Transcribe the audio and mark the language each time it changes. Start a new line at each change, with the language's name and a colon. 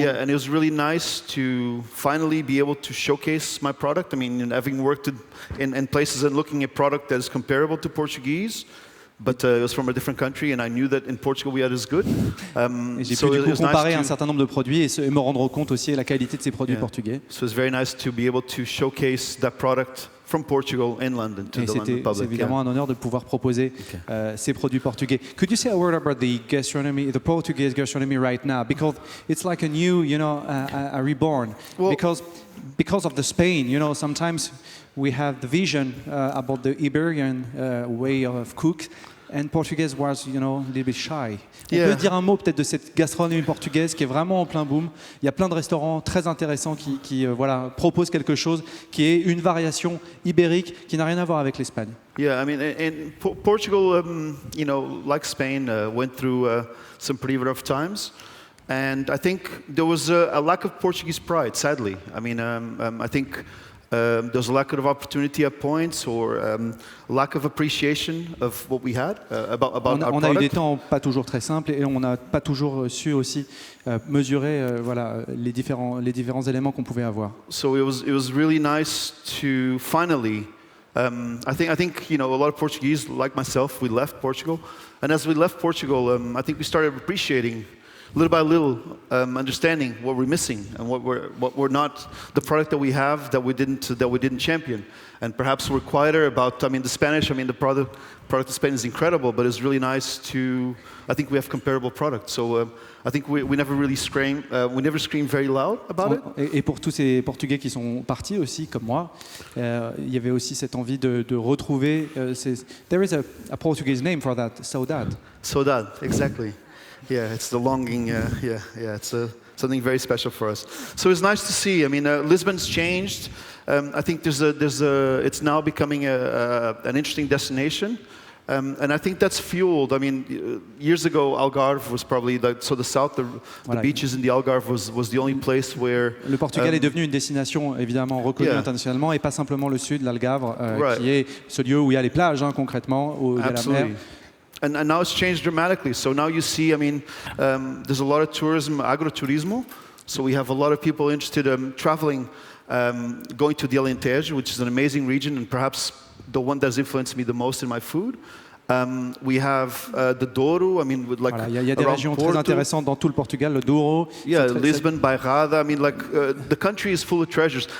English: Yeah, and it was really nice to finally be able to showcase my product. I mean, having worked in places and looking at product that is comparable to Portuguese. But it was from a different country, and I knew that in Portugal we had as good.
French: Et j'ai pu du coup comparer un certain nombre de produits et me rendre compte aussi de la qualité de ces produits portugais.
English: So it's very nice to be able to showcase that product from Portugal in London to the London public.
French: C'est évidemment un honneur de pouvoir proposer ces produits portugais.
English: Could you say a word about the gastronomy, the Portuguese gastronomy right now? Because it's like a new, a reborn. Well, because of the Spain, sometimes we have the vision about the Iberian way of cook, and Portuguese was, a little bit shy.
French: On peut dire un mot peut-être de cette gastronomie portugaise qui est vraiment en plein boom. Il y a plein de restaurants très intéressants qui proposent quelque chose qui est une variation ibérique qui n'a rien à voir avec l'Espagne.
English: Yeah, I mean, Portugal, like Spain, went through some pretty rough times. And I think there was a lack of Portuguese pride, sadly. I mean, I think there's a lack of opportunity at points, or lack of appreciation of what we had about our product.
French: On a eu des temps pas toujours très simples et on n'a pas toujours su aussi mesurer voilà, les différents éléments qu'on pouvait avoir.
English: So it was really nice to finally. I think you know, a lot of Portuguese, like myself, we left Portugal, and as we left Portugal, I think we started appreciating, little by little, understanding what we're missing and what we're not, the product that we have that we didn't champion, and perhaps we're quieter about. I mean, the Spanish. I mean, the product in Spain is incredible, but it's really nice to. I think we have comparable products, so I think we never really scream. We never scream very loud about it.
French: Et pour tous ces Portugais qui sont partis aussi, comme moi, il y avait aussi cette envie de retrouver.
English: There is a Portuguese name for that, saudade. Saudade, exactly. Yeah, it's the longing. Yeah, it's something very special for us. So it's nice to see. I mean, Lisbon's changed. I think it's now becoming an interesting destination. And I think that's fueled. I mean, years ago, Algarve was probably the south, the beaches in the Algarve was the only place where.
French: Le Portugal est devenu une destination évidemment reconnue internationalement, et pas simplement le sud, l'Algarve, qui est ce lieu où il y a les plages, concrètement, où il y a la mer.
English: And now it's changed dramatically. So now you see, I mean, there's a lot of tourism, agroturismo. So we have a lot of people interested in traveling, going to the Alentejo, which is an amazing region, and perhaps the one that's influenced me the most in my food. We have the Douro. I mean, with like
French: il y a des régions très intéressantes dans tout le Portugal, le Douro.
English: Yeah, Lisbon, Bairrada. I mean, like the country is full of treasures.